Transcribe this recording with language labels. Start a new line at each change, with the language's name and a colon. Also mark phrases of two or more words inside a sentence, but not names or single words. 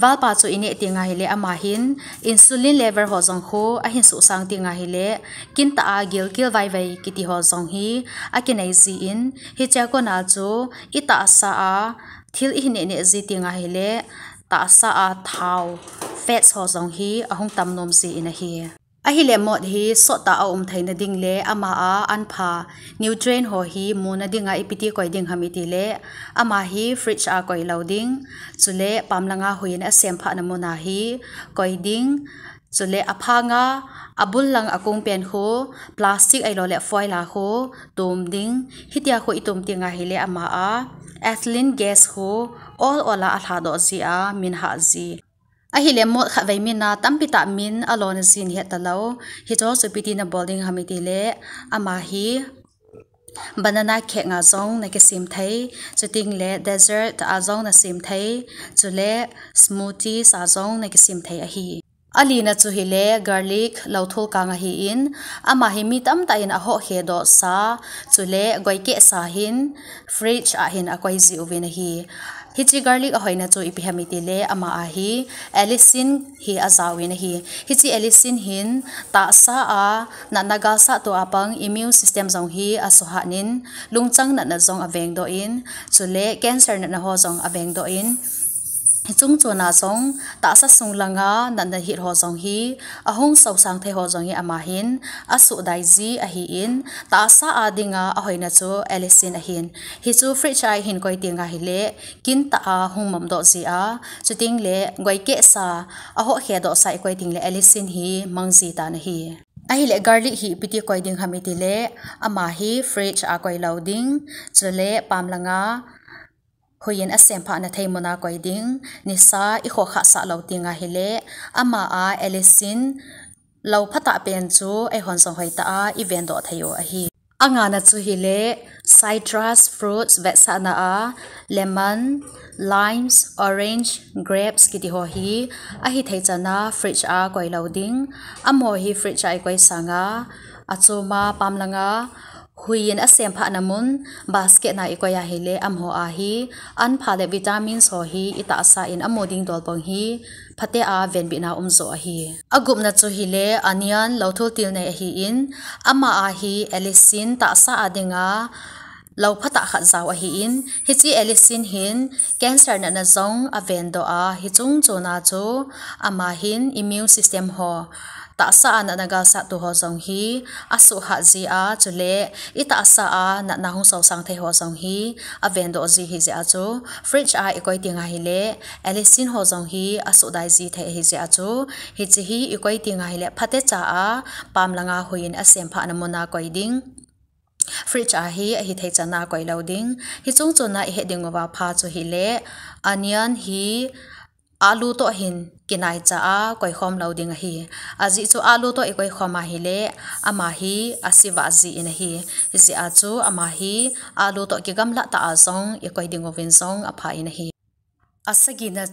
Thado Chin: wal pa chu ine tinga hi le ama hin
English: insulin level
Thado Chin: ho jong kho a hin su sang tinga hi le kin ta gil vai kiti ho jong hi akinai ji in hi cha ko na chu ita sa a thil I ne ji tinga hi le ta sa a thau fats ho jong hi ahung tam nom ji in hi a hi le mod hi so ta thaina ding le ama a anpha nutrient ho hi muna dinga ipiti koi ding hamiti le ama hi fridge a koi loading chule pamlanga huin a sem pha namuna hi koi ding chule aphanga abul lang akung pen ho plastic ai lo le foil a ho tum ding hitia kho itum tinga hi le ama a
English: ethylene gas
Thado Chin: ho all ola a thado ji a min ha ji a hi le mo kha vai min na tampita min alon zin he talo hi cho supiti na building hamiti le ama hi
English: banana cake
Thado Chin: nga zong na ke sim thai chuting le dessert a zong na sim thai chule smoothie sa zong na ke sim thai a hi ali na chu hi le garlic lauthul ka nga hi in ama hi mi tam ta in a ho he do sa chule goike sa hin fridge a hin a koi zi uven hi hichi garlic a hoina chu ipi hamiti le ama a hi alisin hi azawin hi hichi alisin hin ta sa a na nagal sa to apang
English: immune system
Thado Chin: jong hi asohanin lungchang na jong aveng do in chule cancer na ho jong aveng do in chung chona song ta sa sung langa na hit ho jong hi ahung so sang the ho jong hi ama hin asu dai ji a hi in ta sa adinga a hoina chu alisin a hin hi chu fridge ai hin koi tinga hi le kin ta a hung mom do ji a chuting le goi ke sa a ho he do sai koi ting le alisin hi mangji ta na hi a hi le garlic hi piti koi ding hamiti le ama hi fridge a koi loading chule pamlanga hoyen asem pha na theimona koi ding nisa I kho kha sa lo tinga hile ama a alisin lo phata pen chu e hon song hoita a event do thayo a hi Angana chu hile
English: citrus fruits
Thado Chin: vetsana a
English: lemon, limes, orange, grapes
Thado Chin: kiti ho hi a hi theichana fridge a koi loading amo hi fridge ai koi sanga achuma pamlanga huin a sem pha namun basket na ikoya hile amho a hi an phale vitamins ho hi ita sa in amoding dolpong hi phate a venbina umzo a hi agumna chu hile onion lothul til nei hi in ama a hi alisin ta sa adinga lo phata khat zaw a hi in hi chi alisin hin cancer na zong a vendo a hi chung chona chu ama hin
English: immune system
Thado Chin: ho ta sa na naga sa tu ho zong hi asu ha ji a chule ita sa a na hung so sang the ho zong hi a vendo ji hi ja chu fridge a ikoi tinga hi le alisin ho zong hi asu dai ji the hi ja chu hi chi hi ikoi tinga hi le phate cha a pamlanga huin a sem pha namona koi ding fridge a hi thei chana koi loading hi chung chona he ding wa pha chu hi le onion hi alu to hin kinai cha a koi khom loading hi aji chu alu to ekoi khoma hi le ama hi asiwa ji in hi ji a chu ama hi alu to ki gamla ta a song ekoi ding ovin song a pha in hi asagi na